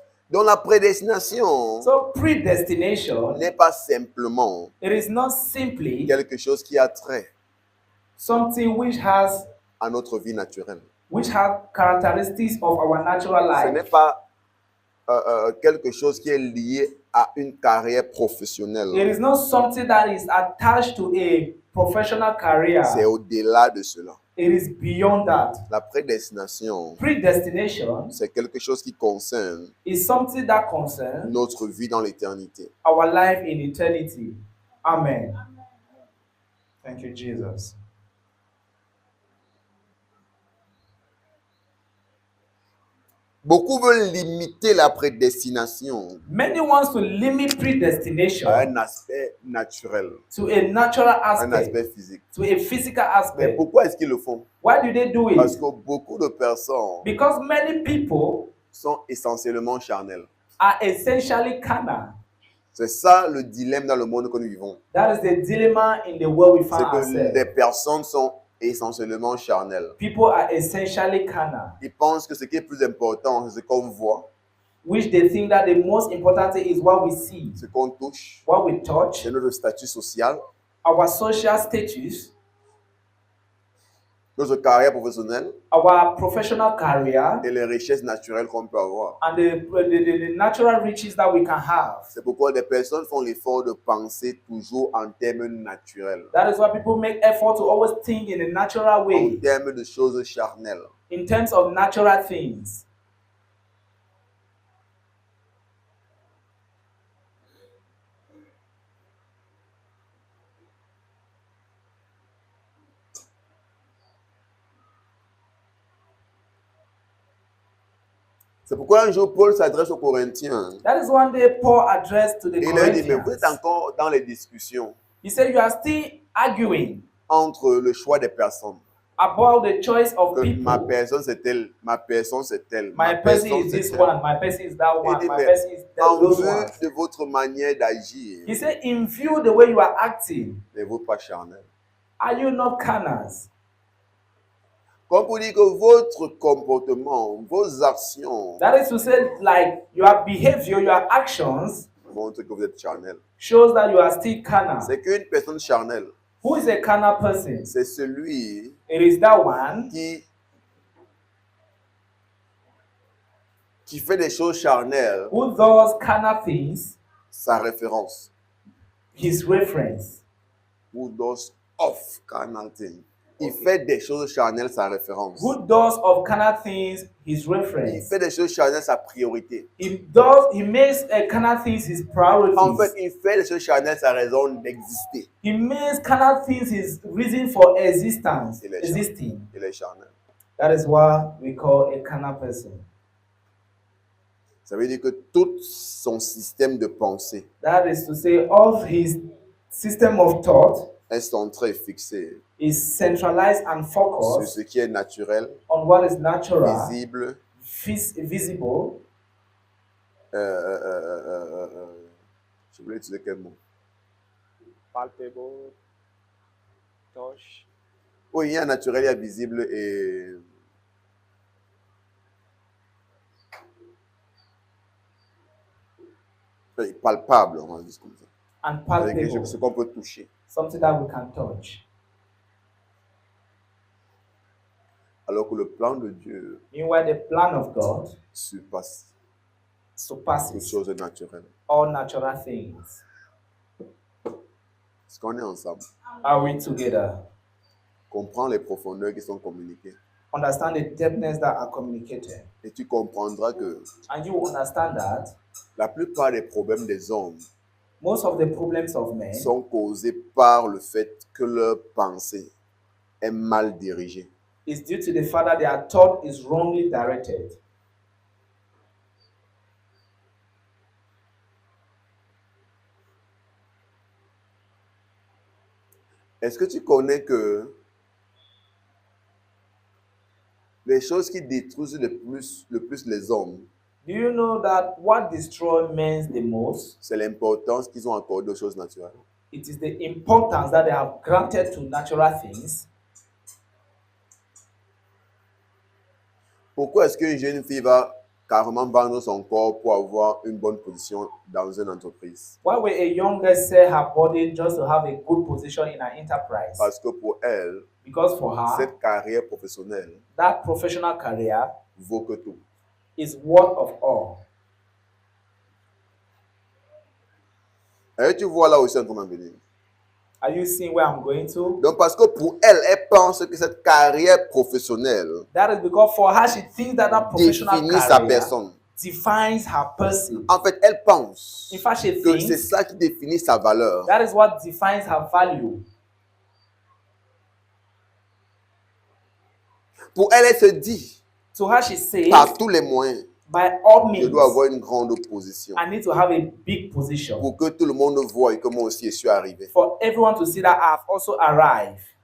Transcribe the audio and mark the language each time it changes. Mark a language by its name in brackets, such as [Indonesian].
[French] Donc la prédestination [English] So predestination, [French] n'est pas simplement [English] it is not simply [French] quelque chose qui a trait [English] something which has [French] à notre vie naturelle. [English] characteristics of our natural [French] Ce [English] life. [French] n'est pas quelque chose qui est lié à une carrière professionnelle. [English] It is not something that is attached to a professional career. [French] C'est au-delà de cela. [English] It is beyond that. [French] La prédestination, [English] Predestination [French] c'est quelque chose qui concerne [English] is something that concerns [French] notre vie dans l'éternité. [English] our life in eternity. Amen. Thank you, Jesus. [French] Beaucoup veulent limiter la prédestination [English] Many wants to limit predestination [French] à un aspect naturel, [English] to a natural [French] un [English] aspect, [French] aspect physique. [English] to a physical [French] Mais [English] aspect. [French] pourquoi est-ce qu'ils le font? [English] Why do they do [French] Parce [English] it? [French] que beaucoup de personnes [English] Because many people [French] sont essentiellement charnelles. [English] are essentially carnal. [French] C'est ça le dilemme dans le monde que nous vivons. [English] That is the dilemma in the world we [French] C'est [English] find [French] que [English] ourselves. [French] les personnes sont essentiellement charnelles. [English] People are essentially carnal, [French] Ils pensent que ce qui est plus important, c'est ce qu'on voit, [English] which they think that the most important thing is what we see, [French] ce qu'on touche, [English] what we touch, [French] c'est notre statut social, [English] our social status, [French] notre carrière professionnelle [English] our professional career, [French] et les richesses naturelles qu'on peut avoir. [English] and the natural riches that we can have. [French] C'est pourquoi les personnes font l'effort de penser toujours en termes naturels, [English] That is why people make effort to always think in a natural [French] en [English] way, [French] termes de choses charnelles. [English] in terms of natural things. [French] C'est pourquoi un jour Paul s'adresse aux Corinthiens [English] That is one day Paul addressed to the [French] et il leur dit, mais vous [English] Corinthians. [French] êtes encore dans les discussions [English] He said, you are still arguing [French] entre le choix des personnes. [English] about the choice of [French] Que ma [English] people. [French] personne c'est telle, ma personne c'est telle, [English] My person [French] personne [English] is [French] c'est [English] this [French] telle. [English] one, my person is that one, [French] dit, [English] my [French] mais [English] person is [French] En [English] those [French] vue [English] ones. [French] de votre manière d'agir, [English] He said, in view the way you are acting, [French] n'êtes-vous pas charnel? [English] are you not carnals? [French] Comme pour dire que votre comportement, vos actions [English] That is to say, like your behavior, your actions [French] montrent que vous êtes charnel. [English] shows that you are still carnal. [French] C'est qu'une personne charnelle, [English] Who is a carnal person? [French] c'est celui [English] It is that one [French] qui fait des choses charnelles, [English] who does carnal things, [French] sa référence. [English] his reference. Who does of carnal things. [French] Il fait des choses charnelles sa référence. [English] Who does of carnal things his [French] Il [English] reference. [French] fait des choses charnelles sa priorité. [English] He makes carnal things his priorities. [French] En fait, il fait des choses charnelles sa raison d'exister. [English] He makes carnal things his reason for existence, [French] Il est [English] existing. [French] Il est charnel. [English] That is what we call a carnal person. [French] Ça veut dire que tout son système de pensée [English] That is to say, all his system of thought [French] est centré et fixé [English] is centralized and [French] sur [English] focused [French] ce qui est naturel, [English] on what is natural, [French] visible, [English] visible. [French] Je voulais utiliser quel mot? [English] Palpable, touch, [French] Oui, il y a naturel, il y a visible et palpable, on va dire comme ça. [English] And [French] C'est-à-dire [English] palpable, [French] ce qu'on peut toucher. [English] something that we can touch. [French] Alors que le plan de Dieu [English] Meanwhile, the plan of God [French] surpasse toute [English] surpasses [French] chose naturelle. [English] all natural things. [French] Est-ce qu'on est ensemble? [English] Are we together? [French] Comprends les profondeurs qui sont communiquées. [English] Understand the depthness that are communicated. [French] Et tu comprendras que [English] And you understand that [French] la plupart des problèmes des hommes [English] most of the problems of men [French] sont causés par le fait que leur pensée est mal dirigée. [English] is due to the fact that their thought is wrongly directed. [French] Est-ce que tu connais que les choses qui détruisent le plus les hommes, [English] Do you know that what destroys men the most? [French] c'est l'importance qu'ils ont accordée aux choses naturelles? [English] It is the importance that they have granted to natural things. [French] Pourquoi est-ce qu'une jeune fille va carrément vendre son corps pour avoir une bonne position dans une entreprise? [English] Why will a young girl sell her body just to have a good position in an enterprise? [French] Parce que pour elle, [English] Because for her, [French] cette carrière professionnelle [English] that professional career [French] vaut que tout. [English] is worth of all. [French] Et tu vois là aussi en train d'en venir. [English] Are you seeing where I'm going to? [French] Donc parce que pour elle, elle pense que cette carrière professionnelle [English] That is because for her, she thinks that that professional [French] définit sa [English] career [French] personne. [English] defines her person. [French] En fait, elle pense [English] In fact, she [French] que c'est [English] thinks [French] ça qui définit sa valeur. [English] that is what defines her value. [French] Pour elle, elle se dit, [English] To her, she says, [French] par tous les moyens, [English] by all [French] je [English] means, [French] dois avoir une grande position. [English] I need to have a big position [French] Pour que tout le monde voie que moi aussi je suis arrivé. [English] for everyone to see that I have also arrived.